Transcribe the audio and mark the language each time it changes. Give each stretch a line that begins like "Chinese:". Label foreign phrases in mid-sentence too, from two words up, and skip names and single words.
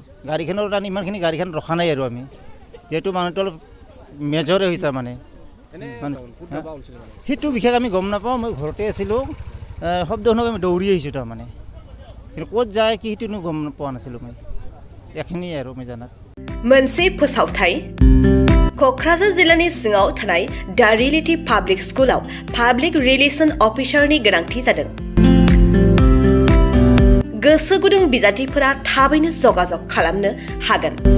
Assamese: গাড়ীখনৰ টান ইমানখিনি গাড়ীখন ৰখা নাই আৰু আমি, যিহেতু মানুহটো অলপ মেজৰে হৈ তাৰমানে সেইটো বিশেষ আমি গম নাপাওঁ। মই ঘৰতে আছিলোঁ, শব্দ শুনি আমি দৌৰি আহিছোঁ তাৰমানে, কিন্তু ক'ত যায় কি সেইটো গম পোৱা নাছিলোঁ মই। এইখিনিয়ে আৰু মই জানাত
Bodo: मोनसे फोसावथाय क'क्राझार जिल्लानि सिङाव थानाय दा रियेलिटी पाब्लिक स्कुलाव
English: public relation
Bodo: अफिसारनि गोनांथि जादों। गोसो गुदुं बिजाथिफोरा थाबैनो जगाजग खालामनो हागोन।